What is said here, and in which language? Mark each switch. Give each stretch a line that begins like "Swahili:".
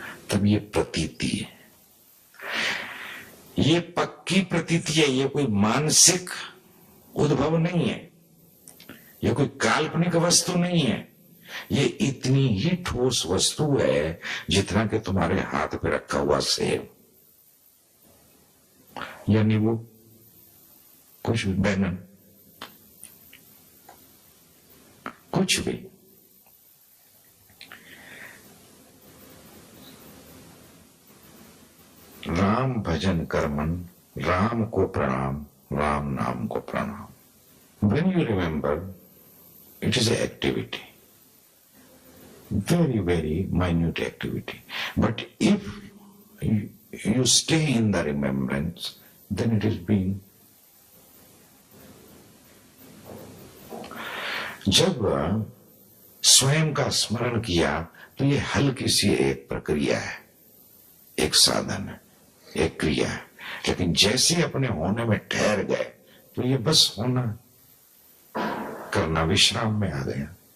Hindi: तब ये प्रतीति है, ये पक्की प्रतीति है, ये कोई मानसिक उद्भव नहीं है, ये कोई काल्पनिक वस्तु नहीं है, ये इतनी ही ठोस वस्तु है जितना कि तुम्हारे हाथ पे रखा हुआ सेब या नींबू, कुछ भी, बैंगन, कुछ भी। राम भजन कर मन, राम को प्रणाम, राम नाम को प्रणाम।
English: When you remember, it is an activity, very, very minute activity. But if you stay in the remembrance, then it is being.
Hindi: जब स्वयं का स्मरण किया तो ये हल्की सी एक प्रक्रिया है, एक साधन है, एक क्रिया है। लेकिन जैसे अपने होने में ठहर गए तो ये बस होना करना विश्राम में आ गया।